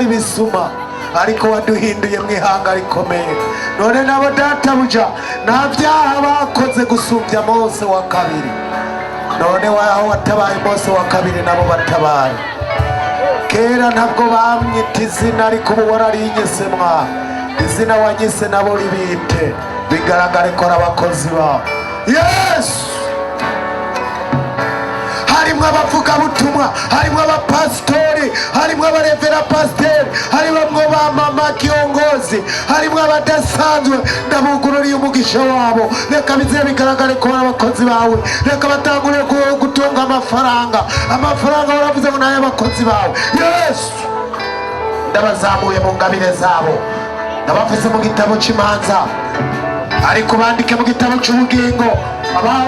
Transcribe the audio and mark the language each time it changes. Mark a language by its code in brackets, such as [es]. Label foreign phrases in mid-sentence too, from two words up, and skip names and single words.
[rn] bisuma, ariko waduhinduye mwihanga rikomeye, none nabo databuja nta byaha bakoze gusumbya Mose wa kabiri, none waho watabaye Mose wa kabiri nabo batabara, kera ntabwo bamwita izina ariko ubu wararinyise mwa, izina wanyise nabo ribite, bigaragare ko ari abakozi bawe Yesu. Harimwo abavugabutumwa, harimwo abapasitori, harimwo abarevera pasiteri, harimwo ba [sw] mama kiongozi, [rn] harimwo abadasanzwe, ndabugururiye umugisha wabo, reka bize bigaragare ko ari abakozi bawe, reka batangure gutunga amafaranga waravuze ngo nayo abakozi bawe Yesu. Ndabazamuye mu ngabire zabo, ndabavuze mu gitabo cy'imanza, ariko bandike mu gitabo cy'ubugingo, abahora